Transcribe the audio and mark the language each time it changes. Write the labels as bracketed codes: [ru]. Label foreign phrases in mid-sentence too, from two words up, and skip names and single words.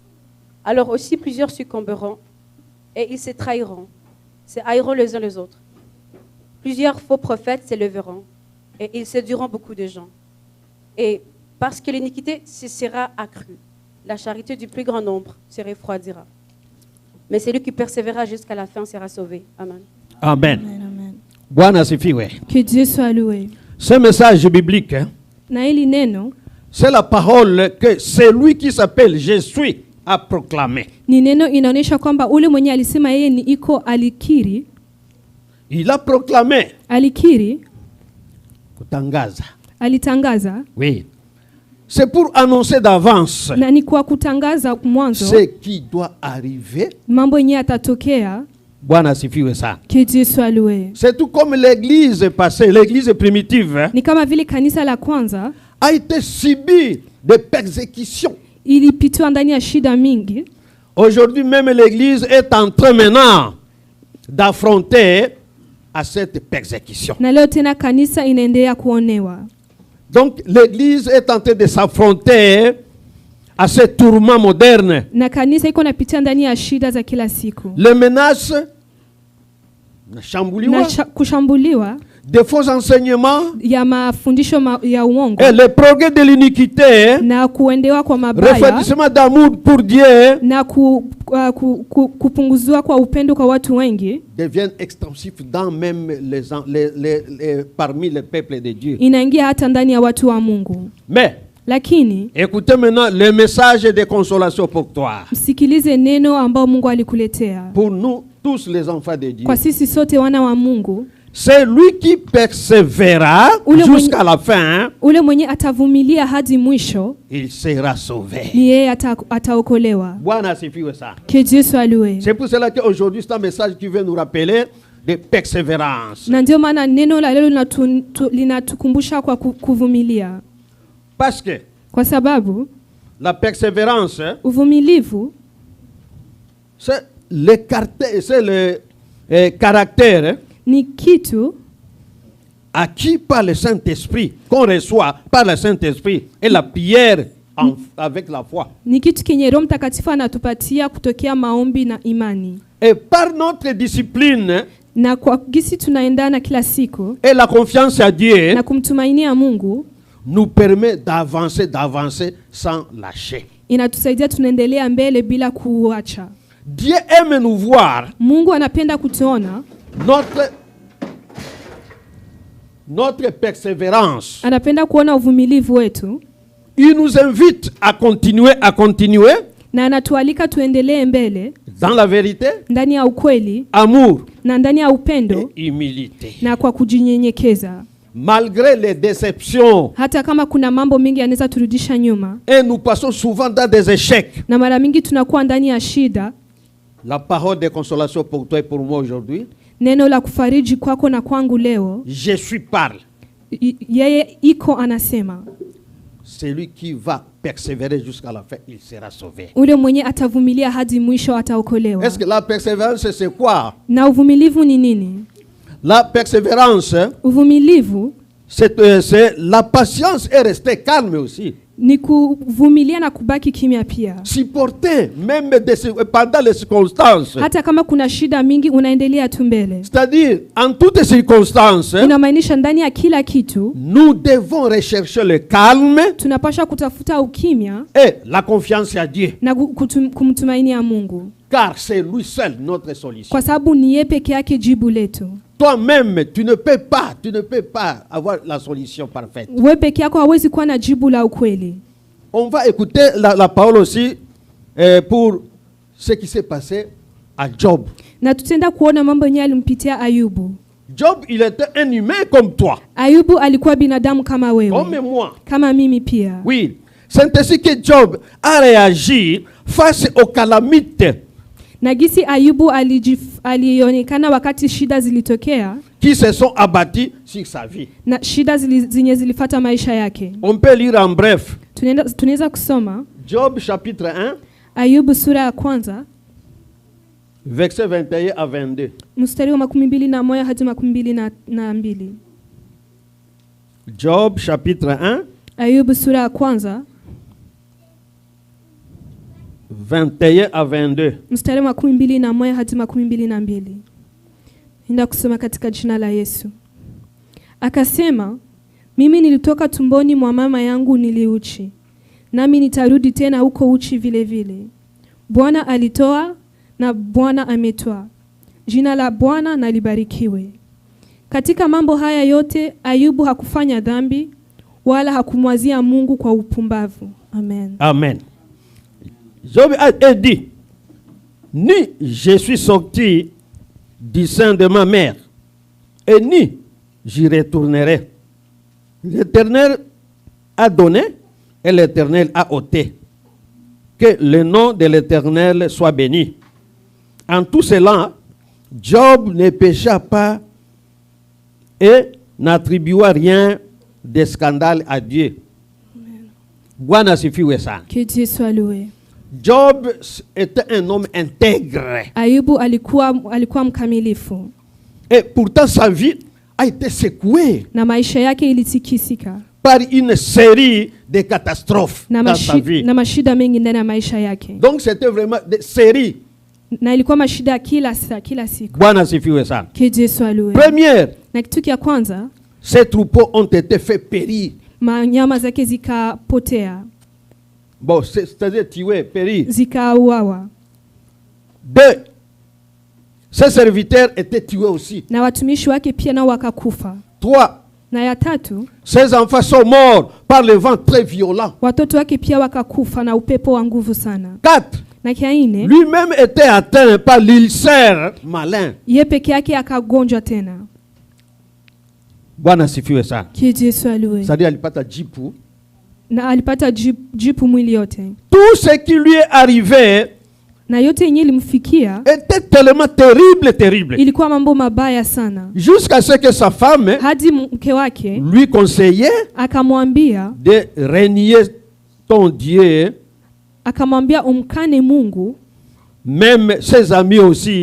[fr] Alors aussi plusieurs succomberont et ils se trahiront, se haïront les uns les autres. Plusieurs faux prophètes s'élèveront Et ils séduiront beaucoup de gens. Et parce que l'iniquité se sera accrue, la charité du plus grand nombre se refroidira. Mais celui qui persévérera jusqu'à la fin sera sauvé. Amen. Amen. Amen, amen. [sw] Bwana asifiwe. [fr] Que Dieu soit loué. Ce message biblique, hein, [sw] Na hili neno [fr] c'est la parole que celui qui s'appelle Je suis a proclamé. [sw] ni neno inaonyesha kwamba ule mwenye alisema yeye ni iko alikiri, [fr] Il a proclamé. [sw] alikiri, Kutangaza. alitangaza, [fr] Oui. C'est pour annoncer d'avance [sw] na ni kwa kutangaza mwanzo [fr] ce qui doit arriver. [sw] mambo yenyewe yatatokea. Bwana asifiwe sana. [fr] Que Dieu soit loué. C'est tout comme l'église passée, l'église primitive, hein, [sw] Ni kama vile kanisa la kwanza [fr] a été subi des persécutions. [sw] ilipitiwa ndani ya shida mingi. [fr] Aujourd'hui même l'église est en train maintenant d'affronter à cette persécution. [sw] Na leo tena kanisa inaendelea kuonewa. [fr] Donc l'église est en train de s'affronter à ce tourment moderne. [sw] Na kanisa iko napitia ndani ya shida za kila siku. [fr] Les menaces, [sw] Kushambuliwa [fr] des faux enseignements [sw] ya mafundisho ya uongo [fr] et le progrès de l'iniquité, [sw] na kuendewa kwa mabaya [fr] refroidissement d'amour pour Dieu [sw] na kupunguzwa kwa upendo kwa watu wengi [fr] deviennent extensifs dans même parmi les peuples de Dieu. [sw] inaingia hata ndani ya watu wa Mungu. [fr] Mais [sw] Lakini [fr] écoutez maintenant le message de consolation pour toi, [sw] msikilize neno ambao Mungu alikuletea. [fr] pour nous tous les enfants de Dieu. [sw] Kwa sisi sote wana wa Mungu, [fr] C'est lui qui persévérera jusqu'à la fin, [sw] ule mwenye atavumilia hadi mwisho, [fr] il sera sauvé. [sw] ni yeye ataokolewa. Bwana asifiwe sana. [fr] Que Dieu soit loué. C'est pour cela qu'aujourd'hui c'est un message qui veut nous rappeler de persévérance. [sw] Na ndio maana neno la leo linatukumbusha kwa kuvumilia. [fr] Parce que [sw] Kwa sababu [fr] la persévérance, [sw] uvumilivu [fr] c'est le caractère [sw] ni kitu [fr] acquis par le Saint-Esprit, qu'on reçoit par le Saint-Esprit et la prière avec la foi. [sw] Ni kitu kenye Roho Mtakatifu anatupatia kutokea maombi na imani. [fr] Et par notre discipline [sw] Na kwa gisi tunaendana kila siku [fr] et la confiance à Dieu, [sw] na kumtumainia Mungu, [fr] nous permet d'avancer sans lâcher. [sw] inatusaidia tunaendelea mbele bila kuacha. [fr] Dieu aime nous voir. [sw] Mungu anapenda kutuona, [fr] Notre persévérance. [sw] anapenda kuona uvumilivu wetu, [fr] Il nous invite à continuer [sw] na anatualika tuendelee mbele [fr] dans la vérité, [sw] ndani ya ukweli [fr] amour [sw] na ndani ya upendo [fr] et humilité. [sw] na kwa kujinyenyekeza. [fr] Malgré les déceptions, [sw] Hata kama kuna mambo mengi yanaweza turudisha nyuma, [fr] et nous passons souvent dans des échecs. [sw] na mara mingi tunakuwa ndani ya shida, [fr] La parole de consolation pour toi et pour moi aujourd'hui. [sw] neno la kufariji kwako na kwangu leo, [fr] Je suis parle. [sw] yeye iko anasema, [fr] Celui qui va persévérer jusqu'à la fin, il sera sauvé. [sw] ule mwenye atavumilia hadi mwisho ataokolewa. [fr] Est-ce que la persévérance, c'est quoi? [sw] Na uvumilivu ni nini? [fr] La persévérance, [sw] Uvumilivu [fr] c'est la patience et rester calme aussi. [sw] ni kuvumilia na kubaki kimya pia. [fr] Supporter même pendant les circonstances. [sw] Hata kama kuna shida mingi unaendelea tu mbele. [fr] C'est-à-dire, en toutes circonstances, [sw] Inamaanisha ndani ya kila kitu [fr] nous devons rechercher le calme [sw] tunapaswa kutafuta ukimya [fr] et la confiance à Dieu. [sw] na kumtumainia Mungu, [fr] Car c'est lui seul notre solution. [sw] kwa sababu ni yeye peke yake jibu letu. [fr] Toi-même, tu ne peux pas avoir la solution parfaite. [sw] Wewe peke yako hawezi kuwa na jibu la ukweli. [fr] On va écouter la parole aussi pour ce qui s'est passé à Job. [sw] Na tutaenda kuona mambo yenyewe alimpitia Ayubu. [fr] Job, il était un humain comme toi, [sw] Ayubu alikuwa binadamu kama wewe, [fr] comme moi. [sw] kama mimi pia. [fr] Oui, c'est ainsi que Job a réagi face aux calamités [sw] Na gisi Ayubu alionekana wakati shida zilitokea [fr] qui se sont abattus sur sa vie. [sw] na shida zenye zilifata maisha yake. [fr] On peut lire en bref [sw] Tunaweza kusoma [fr] Job chapitre 1, [sw] Ayubu sura ya kwanza [fr] verset 21 à 22. [sw] mstari wa 21 hadi 22. [fr] Job chapitre 1, [sw] Ayubu sura ya kwanza [fr] 21 à 22. [sw] mstari wa 21 hadi 22. Nenda kusoma katika jina la Yesu. Akasema, Mimi nilitoka tumboni mwa mama yangu niliuchi, nami nitarudi tena huko uchi vile vile. Bwana alitoa na Bwana ametoa. Jina la Bwana na libarikiwe. Katika mambo haya yote Ayubu hakufanya dhambi wala hakumwazia Mungu kwa upumbavu. Amen. Amen. [fr] Job a dit, ni je suis sorti du sein de ma mère, et ni j'y retournerai. L'Éternel a donné et l'Éternel a ôté. Que le nom de l'Éternel soit béni. En tout cela, Job ne pécha pas et n'attribua rien de scandale à Dieu. [sw] Bwana sifiwe sana. [fr] Que Dieu soit loué. Job était un homme intègre. [sw] Ayubu alikuwa mkamilifu. [fr] Et pourtant sa vie a été secouée [sw] Na maisha yake ilitikisika [fr] par une série de catastrophes dans sa vie. [sw] Na mashida mengi ndani ya maisha yake. [fr] Donc c'était vraiment des séries. [sw] Na ilikuwa mashida kila siku. Bwana sifiwe sana. [fr] Que Dieu soit loué. Première, [sw] Na kitu kia kwanza, [fr] ces troupeaux ont été faits périr. [sw] manyama zake zikapotea, [fr] Bon, c'est-à-dire tuer, périr. [sw] zikauawa. [fr] Deux, ses serviteurs étaient tués aussi. [sw] Na watumishi wake pia nao wakakufa. [fr] Trois, [sw] Na ya tatu, [fr] ses enfants sont morts par le vent très violent. [sw] watoto wake pia wakakufa na upepo wa nguvu sana. [fr] Quatre, [sw] Na kia ine, [fr] lui-même était atteint par l'ulcère malin. [sw] ye peke yake akagonjwa tena. Bwana sifiwe sana. [fr] Que Dieu soit loué. C'est-à-dire [sw] alipata jipu. Na alipata jipu mwili yote. [fr] Tout ce qui lui est arrivé [sw] Na yote yenye ilimfikia [fr] était tellement terrible. [sw] ilikuwa mambo mabaya sana. [fr] Jusqu'à ce que sa femme [sw] Hadi mke wake [fr] lui conseillait [sw] akamwambia [fr] de renier ton Dieu. [sw] akamwambia umkane Mungu, [fr] Même ses amis aussi